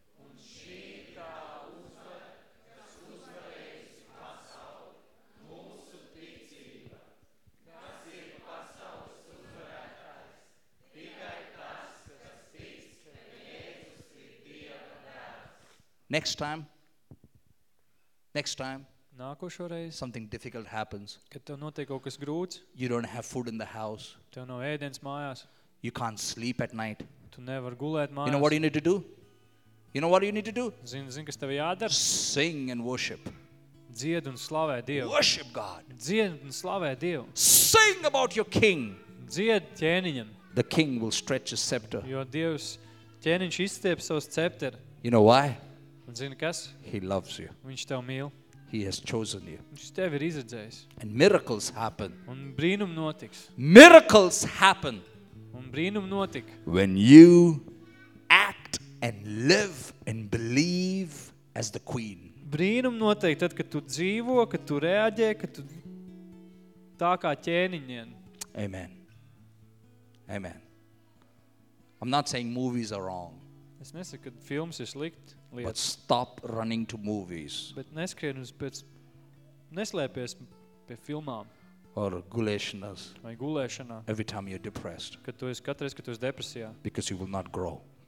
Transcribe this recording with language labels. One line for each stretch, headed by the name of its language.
Latvian: Un šī tā uzvar, kas uzvarējis pasauli, mūsu ticība. Kas ir pasaules uzvarētājs, tikai tas, kas tic, ka Jēzus ir Dieva dēls.
English: Next time. Next time.
Latvian: Nākošo reizi.
English: Something difficult happens.
Latvian: Kad tev notiek kaut kas grūts.
English: You don't have food in the house.
Latvian: Tev nav ēdens mājās.
English: You can't sleep at night.
Latvian: Tu nevar gulēt mājās.
English: You know what you need to do? You know what you need to do?
Latvian: Zini, kas tev jādara?
English: Sing and worship.
Latvian: Dzied un slavē Dievu.
English: Worship God.
Latvian: Dzied un slavē Dievu.
English: Sing about your king.
Latvian: Dzied ķēniņam.
English: The king will stretch his scepter.
Latvian: Jo Dievs ķēniņš izstieps savu scepteri.
English: You know why?
Latvian: Un zini kas?
English: He loves you.
Latvian: Viņš tev mīl.
English: He has chosen you.
Latvian: Viņš tevi ir izredzējis.
English: And miracles happen.
Latvian: Un brīnumi notiks.
English: Miracles happen.
Latvian: Un brīnumi notik.
English: When you act and live and believe as the queen.
Latvian: Brīnumi notiek tad, kad tu dzīvo, kad tu reaģē, kad tu tā kā ķēniņien.
English: Amen. Amen. I'm not saying movies are wrong.
Latvian: Es nesaku, ka films ir slikt.
English: But stop running to movies.
Latvian: Bet neskrien uz pēc neslēpies pie filmām. Or gulēšanās. Vai gulēšanā.
English: Every time you're depressed.
Latvian: Kad tu esi katreiz, kad tu esi depresijā.
English: Because you will not grow.